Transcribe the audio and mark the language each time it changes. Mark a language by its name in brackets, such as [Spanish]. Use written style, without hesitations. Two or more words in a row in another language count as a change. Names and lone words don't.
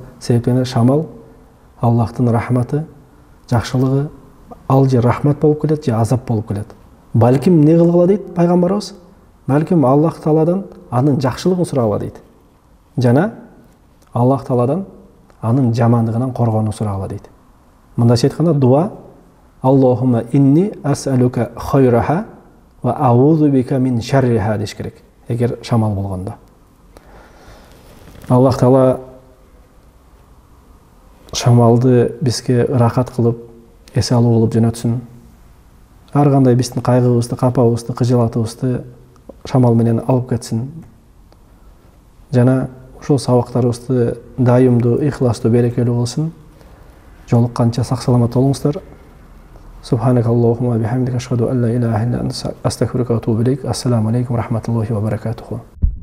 [Kyrgyz] Себептен шамал Аллахтын рахматы, жакшылыгы, ал же рахмат болуп келет, же азап болуп келет. Балким не кылгыла дейт пайгамбарыбыз? Балким Аллах Тааладан анын жакшылыгын сурагыла дейт. Жана Аллах Тааладан анын жамандыгынан коргонууну сурагыла дейт. Мындайча айтканда дуа: [Arabic] اللهم إني أسألك خيرها وأعوذ بك من شرها [Kyrgyz] деш керек. Эгер шамал болгондо. Аллах Таала шамалды бизге ырахат кылып, эс алуу кылып жөнөтсүн. Ар кандай биздин кайгыбызды, капабызды, кыжылатыбызды шамал менен алып кетсин. Жана ушул сабактарыбызды дайымдуу, ихластуу, берекелүү кылсын. Жолукканча сак саламат болуңуздар. [Arabic] سبحانك اللهم وبحمدك أشهد أن لا إله إلا أنت أستغفرك وأتوب إليك. السلام عليكم ورحمة الله وبركاته.